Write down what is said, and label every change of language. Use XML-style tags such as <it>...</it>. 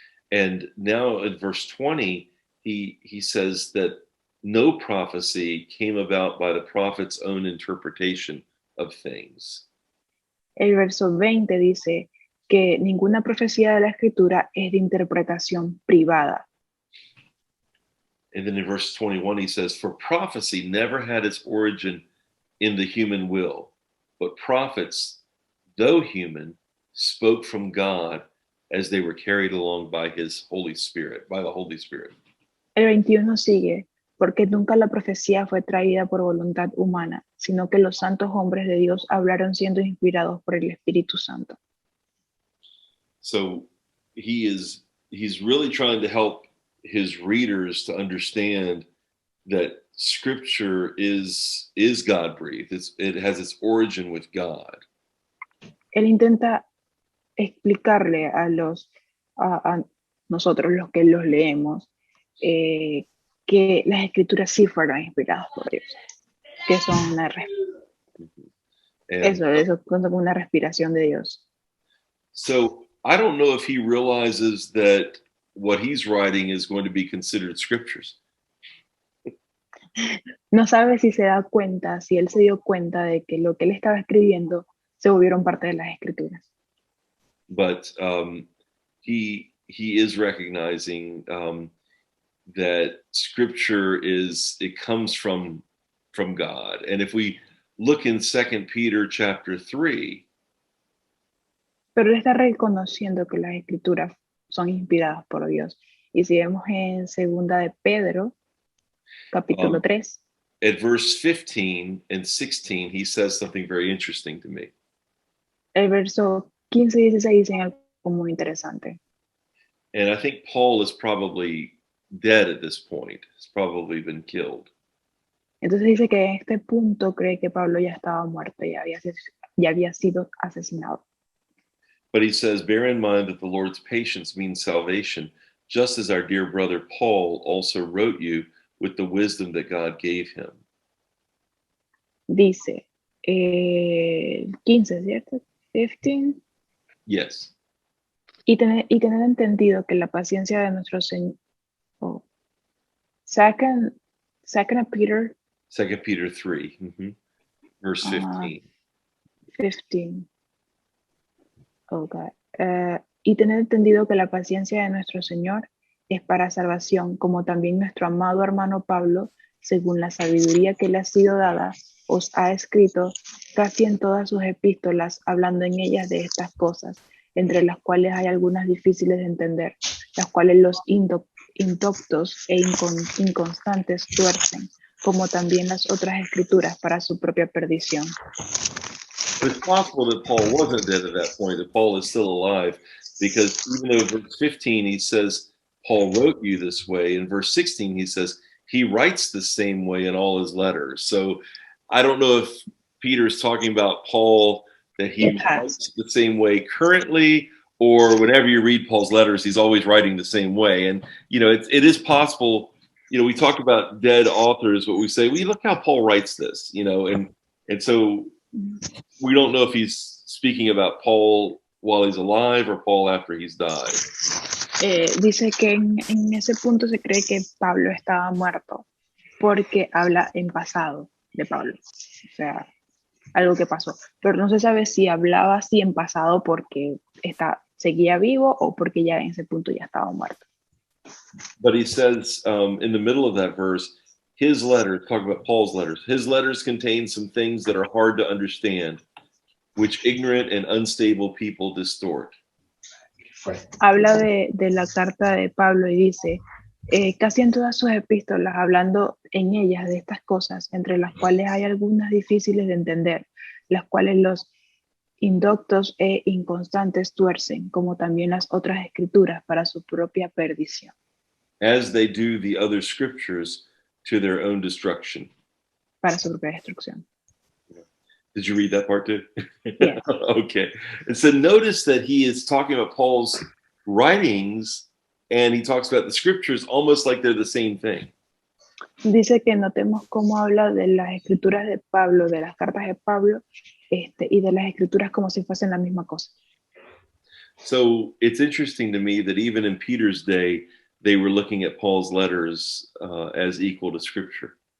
<en>And now in verse 20, he says that no prophecy came about by the prophet's own interpretation of things.</en> <es>El verso 20 dice que ninguna profecía de la Escritura es de interpretación privada.</es> <en>And then in verse 21, he says, for prophecy never had its origin in the human will, but prophets, though human, spoke from God as they were carried along by his Holy Spirit, by the Holy Spirit.</en> <es>El 21 sigue, porque nunca la profecía fue traída por voluntad humana, sino que los santos hombres de Dios hablaron siendo inspirados por el Espíritu Santo.</es> <en>So he's really trying to help his readers to understand that Scripture is God-breathed. It has its origin with God.</en> <es>Él intenta explicarle a nosotros los que los leemos que las escrituras sí fueron inspiradas por Dios, que son eso cuenta con una respiración de Dios.</es> <en>So I don't know if he realizes that what he's writing is going to be considered scriptures.</en> <es>No sabe si se da cuenta, si él se dio cuenta de que lo que él estaba escribiendo se volvieron parte de las escrituras.</es> <en>But he is recognizing that Scripture comes from God, and if we look in 2 Peter chapter 3.</en> <es>Pero él está reconociendo que las escrituras son inspiradas por Dios. Y si vemos en 2 de Pedro, capítulo 3.</es> <en>At verse 15 and 16, he says something very interesting to me.</en> <es>El verso 15 y 16 dicen algo muy interesante.</es> <en>And I think Paul is probably dead at this point. He's probably been killed.</en> <es>Entonces dice que en este punto cree que Pablo ya estaba muerto, ya había sido asesinado.</es> <en>But he says, bear in mind that the Lord's patience means salvation, just as our dear brother Paul also wrote you with the wisdom that God gave him.</en> <es>Dice, 15, ¿cierto? 15.</es> <en>Yes.</en> <es>Y tener entendido que la paciencia de nuestro Señor.</es> <en>Oh. Second Peter. 2 Peter 3, verse 15. 15. Oh God.</en> <es>Y tener entendido que la paciencia de nuestro Señor es para salvación, como también nuestro amado hermano Pablo, según la sabiduría que le ha sido dada, os ha escrito casi en todas sus epístolas, hablando en ellas de estas cosas, entre las cuales hay algunas difíciles de entender, las cuales los indoctos e inconstantes tuercen, como también las otras escrituras para su propia perdición.</es> <en>But it's possible that Paul wasn't dead at that point, that Paul is still alive, because even though verse 15 he says, Paul wrote you this way. In verse 16, he says, he writes the same way in all his letters. So I don't know if Peter's talking about Paul, that he writes the same way currently, or whenever you read Paul's letters, he's always writing the same way. And, you know, it is possible, you know, we talk about dead authors, but we say, well, look how Paul writes this, you know, and so we don't know if he's speaking about Paul while he's alive or Paul after he's died.</en> <es>Dice que en ese punto se cree que Pablo estaba muerto porque habla en pasado de Pablo, o sea, algo que pasó, pero no se sabe si hablaba así en pasado porque seguía vivo o porque ya en ese punto ya estaba muerto.</es> <en>But he says in the middle of that verse, his letters, talking about Paul's letters, his letters contain some things that are hard to understand, which ignorant and unstable people distort.</en> <es>Habla de la carta de Pablo y dice, casi en todas sus epístolas, hablando en ellas de estas cosas, entre las cuales hay algunas difíciles de entender, las cuales los indoctos e inconstantes tuercen, como también las otras escrituras para su propia perdición.</es> <en>As they do the other scriptures to their own destruction.</en> <es>Para su propia destrucción.</es> <en>Did you read that part too? Yes. Okay. And so notice that he is talking about Paul's writings and he talks about the scriptures almost like they're the same thing.</en> <es>Dice que notemos cómo habla de las escrituras de Pablo, de las cartas de Pablo, y de las escrituras como si fuesen la misma cosa.</es> <en>So it's interesting to me that even in Peter's day, they were looking at Paul's letters as equal to scripture.</en>